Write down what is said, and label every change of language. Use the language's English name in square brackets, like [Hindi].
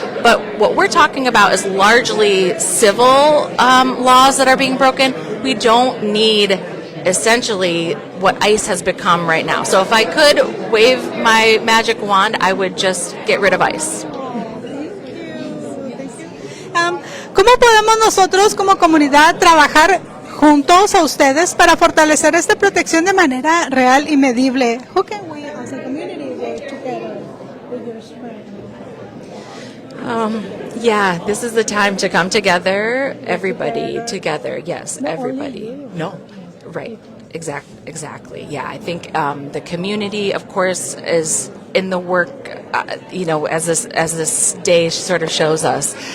[English] But what we're talking about is largely civil laws that are being broken. We don't need essentially what ICE has become right now. So if I could wave my magic wand, I would just get rid of ICE. [Spanish] ¿Cómo podemos nosotros como comunidad trabajar juntos a ustedes para fortalecer esta protección de manera real y medible? [English] How can we as a community work together with your spread? Yeah, this is the time to come together, everybody together. Yes, Not everybody. only you. No, right. Exactly. Yeah, I think the community, of course, is in the work, as this day sort of shows us.